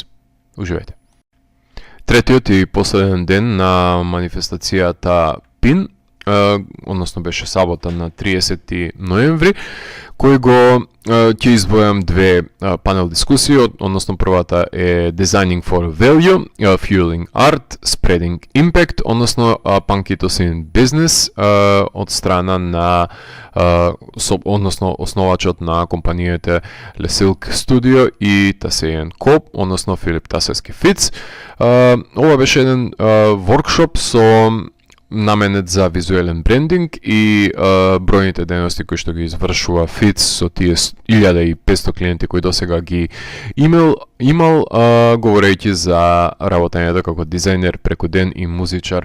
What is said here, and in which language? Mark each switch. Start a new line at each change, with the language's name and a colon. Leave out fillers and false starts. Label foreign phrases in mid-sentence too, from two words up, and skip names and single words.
Macedonian: Уживајте. Третиот и последен ден на манифестацијата ПИН, односно беше сабота на 30 ноември, кој го ќе избојам две панел дискусии, односно првата е Designing for Value, Fueling Art, Spreading Impact, односно Pankitos in Business, од страна на односно основачот на компанијата Le Silk Studio и Tasejan Co, односно Филип Тасески Фиц. Ова беше еден воркшоп со наменет за визуелен брендинг и бројните дејности кои што ги извршува Фиц со тие 1500 клиенти кои досега ги имал, говорејќи за работењето како дизајнер преку ден и музичар.